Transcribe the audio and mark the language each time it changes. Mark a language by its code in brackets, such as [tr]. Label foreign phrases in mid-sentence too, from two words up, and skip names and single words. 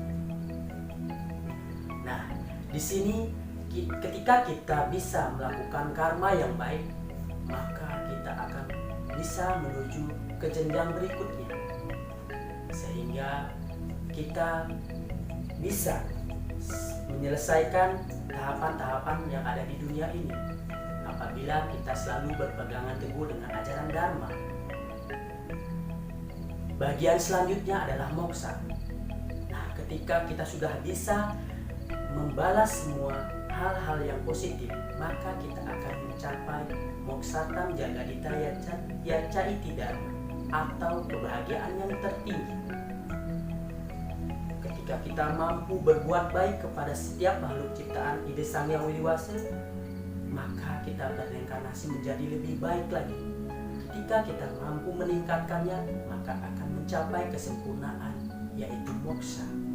[id] Nah, di sini ketika kita bisa melakukan karma yang baik, maka kita akan bisa menuju ke jenjang berikutnya, sehingga kita bisa menyelesaikan tahapan-tahapan yang ada di dunia ini apabila kita selalu berpegangan teguh dengan ajaran Dharma. Bagian selanjutnya adalah moksa. Nah, ketika kita sudah bisa membalas semua hal-hal yang positif, maka kita akan mencapai [sa] मोक्षार्थं जगद्धिता यचैति धर्म, [id] atau kebahagiaan yang tertinggi. Ketika kita mampu berbuat baik kepada setiap makhluk ciptaan Ide Sang Hyang Widi-Wasa, maka kita berreinkarnasi menjadi lebih baik lagi. Ketika kita mampu meningkatkannya, maka akan mencapai kesempurnaan, yaitu moksa.